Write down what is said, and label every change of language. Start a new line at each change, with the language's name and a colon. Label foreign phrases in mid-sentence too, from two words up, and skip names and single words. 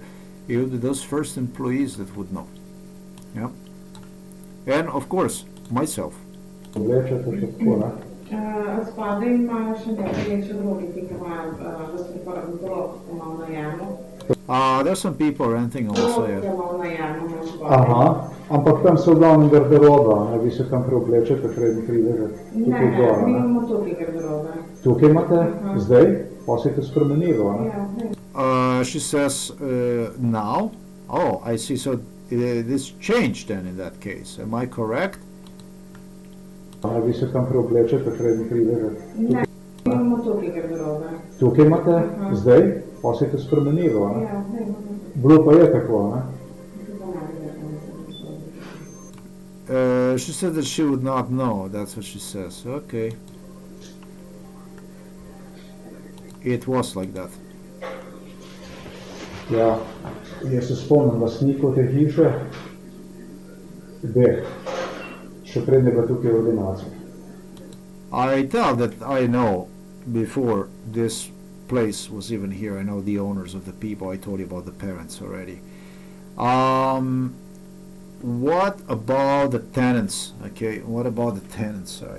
English: It would be those first employees that would know. Yeah. And of course, myself. There's some people renting also.
Slovenian: Aha, ampak tam so v glavnem garderoba, ne, vi se tam preoblečete, preden pridete tukaj gor, mi imamo tukaj garderobe. Tukaj imate? Zdaj? Pa se je to spremenilo, ne?
English: She says, now? Oh, I see, so this changed then in that case, am I correct?
Slovenian: Ne, vi se tam preoblečete, preden pridete Ne, mi imamo tukaj garderobe. Tukaj imate? Zdaj? Pa se je to spremenilo, ne? Bilo pa je tako, ne?
English: She said that she would not know, that's what she says. Okay. It was like that.
Slovenian: Ja, jaz se spomnim lastnikov te hiše, še pred je bila tukaj ordinacija.
English: I tell that I know before this place was even here. I know the owners of the people. I told you about the parents already. what about the tenants? Okay, what about the tenant side?